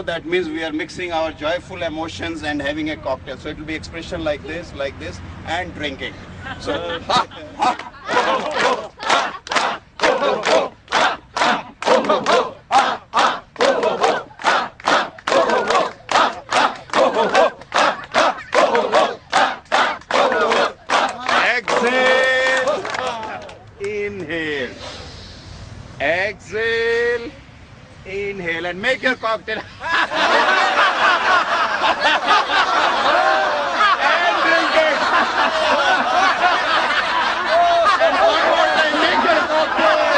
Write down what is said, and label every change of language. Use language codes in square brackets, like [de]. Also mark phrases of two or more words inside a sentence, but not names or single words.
[en] That means we are mixing our joyful emotions and having a cocktail. So it will be expression like this, and drinking. So ha, ha, ho, ho, ha, ha, ho, ho, ho, ha, ha, ho, ho, ho, ha, ha, ho, ho, ho, ha, ha, ho, ho, ho, ha, ha, ho, ho, ho, ha, ha, ho, ho, ho, ha, ha, ho, ho, ho, ha. Exhale, inhale, exhale, inhale, and make your cocktail. And drink it. And one more time, make your cocktail.